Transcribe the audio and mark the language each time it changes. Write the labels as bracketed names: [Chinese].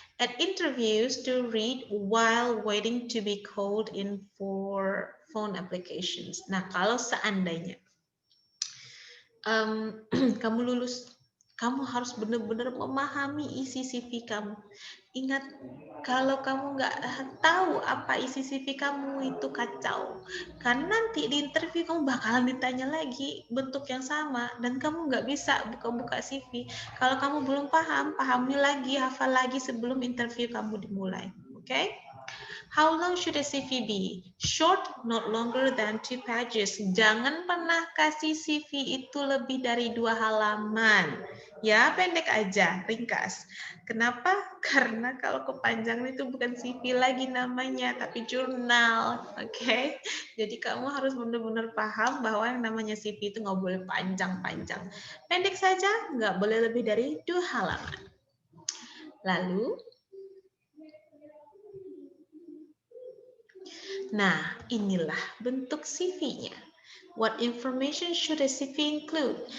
[English] At interviews to read while waiting to be called in for phone applications. [Indonesian] Nah, kalau seandainya kamu lulus, kamu harus benar-benar memahami isi CV kamu. Ingat, kalau kamu nggak tahu apa isi CV kamu itu kacau. Karena nanti di interview kamu bakalan ditanya lagi bentuk yang sama dan kamu nggak bisa buka-buka CV. Kalau kamu belum paham, pahami lagi, hafal lagi sebelum interview kamu dimulai. Oke? Okay? [English] How long should a CV be? Short, not longer than 2 pages. [Indonesian] Jangan pernah kasih CV itu lebih dari 2 halaman. Ya, pendek aja, ringkas. Kenapa? Karena kalau kepanjangan itu bukan CV lagi namanya, tapi jurnal. Oke? Okay? Jadi kamu harus benar-benar paham bahwa yang namanya CV itu nggak boleh panjang-panjang. Pendek saja, nggak boleh lebih dari 2 halaman. Lalu, nah, inilah bentuk CV-nya. [English] What information should a CV include?